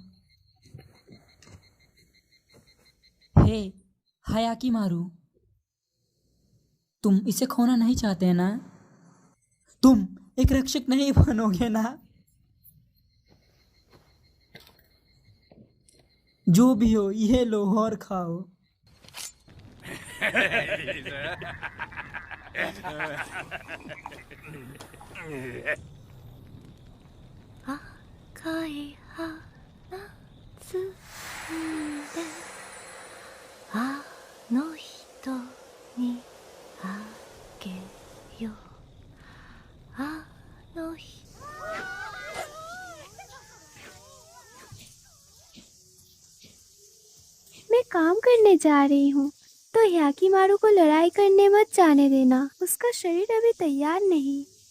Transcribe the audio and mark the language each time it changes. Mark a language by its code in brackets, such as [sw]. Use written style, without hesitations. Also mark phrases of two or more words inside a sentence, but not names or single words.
[hi] हे हायाकी मारू, तुम इसे खोना नहीं चाहते ना? तुम एक रक्षक नहीं बनोगे ना? जो भी हो, ये लो और खाओ। [ja] 赤い花摘んであの人にあげようあの人 [hi] मैं काम करने जा रही हूँ, तो याकीमारू को लड़ाई करने मत जाने देना। उसका शरीर अभी तैयार नहीं।